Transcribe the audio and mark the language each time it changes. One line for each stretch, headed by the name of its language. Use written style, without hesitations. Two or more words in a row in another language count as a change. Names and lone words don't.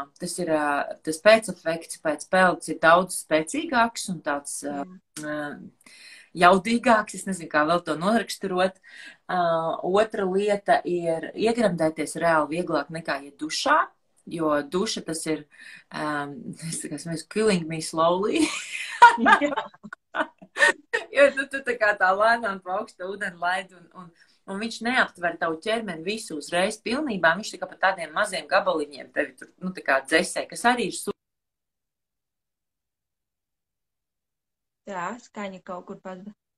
Latvian: Tas pēcefekts pēc peldes ir daudz spēcīgāks un tāds jaudīgāks, es nezinu, kā vēl to noraksturot. Otra lieta ir iegremdēties reāli vieglāk nekā iet dušā. Jo duša tas ir,
English: killing me slowly.
Latvian: Jo tu tā kā tā lēnām pa augstu ūdeni laidi, un viņš neaptver tavu ķermeni visu uzreiz pilnībā. Viņš tā kā pa tādiem maziem gabaliņiem tevi tur, tā kā dzesē, kas arī ir Jā, skaņa kaut kur pazuda.